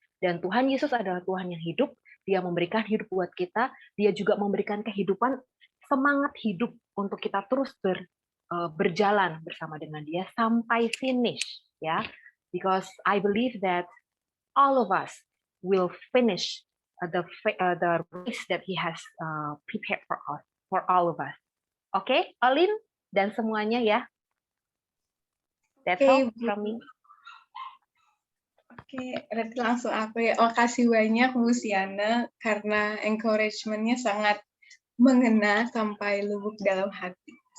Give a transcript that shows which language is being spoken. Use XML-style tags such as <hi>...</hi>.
<id>Dan Tuhan Yesus adalah Tuhan yang hidup, Dia memberikan hidup buat kita, Dia juga memberikan kehidupan, semangat hidup untuk kita terus berjalan bersama dengan Dia sampai finish ya.</id> <en>Because I believe that all of us will finish the race that He has prepared for all of us.</en> <id>Oke, Olin dan semuanya ya.</id> <en>That's all from me.</en> <id>Oke, berarti langsung aku ya. Makasih banyak Bu Siana karena encouragement-nya sangat mengena sampai lubuk dalam hati.</id>